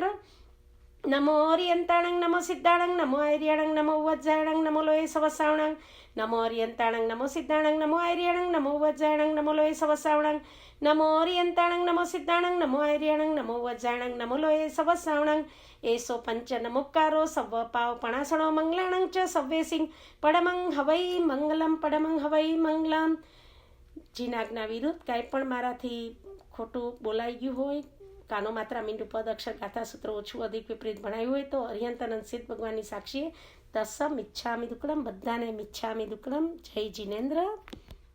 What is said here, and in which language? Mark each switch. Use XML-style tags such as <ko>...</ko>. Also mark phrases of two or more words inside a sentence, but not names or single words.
<pra>नमो ओरियंताणं नमो सिद्धाणं नमो ऐर्याणं नमो वज्रायणं नमो लोये सवसावणं नमो ओरियंताणं नमो सिद्धाणं नमो ऐर्याणं नमो वज्रायणं नमो लोये सवसावणं नमो ओरियंताणं नमो सिद्धाणं नमो ऐर्याणं नमो वज्रायणं नमो लोये सवसावणं एसो पंच नमोकारो सव पाव पणासणो मंगलाणं च सव्वेसिंग पडमं हवै मंगलम पडमं हवै मंगलम।</pra> <gu>જીના આજ્ઞા વિરુદ્ધ કાંઈ પણ મારાથી ખોટું બોલાઈ ગયું હોય, કાનો માત્રા મીંડું પદ અક્ષર ગાથા સૂત્ર ઓછું અધિક વિપરીત ભણાયું હોય તો અરિહંતાનંદ સિદ્ધ ભગવાનની સાક્ષીએ</gu> <pra>તસ મિચ્છામિ દુક્કડમ,</pra> <gu>બધાને</gu> <pra>મિચ્છામિ દુક્કડમ।</pra> <gu>જય જિનેન્દ્ર।</gu>